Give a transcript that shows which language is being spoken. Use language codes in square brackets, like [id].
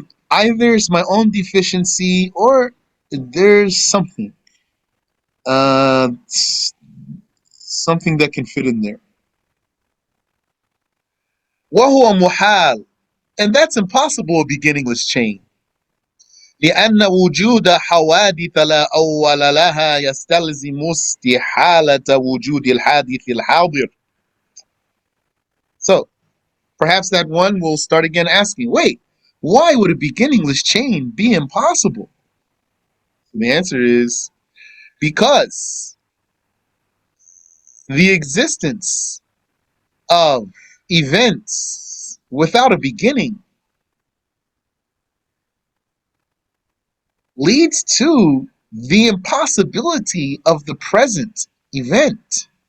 [en] Either it's my own deficiency or there's something. Uh, something that can fit in there. [ar] وهو محال, [en] and that's impossible. A beginningless chain. [ar] لأن وجود حوادث لا أول لها يستلزم استحالة وجود الحادث الحاضر. [en] So perhaps that one will start again asking, wait, why would a beginningless chain be impossible? The answer is because the existence of events without a beginning leads to the impossibility of the present event.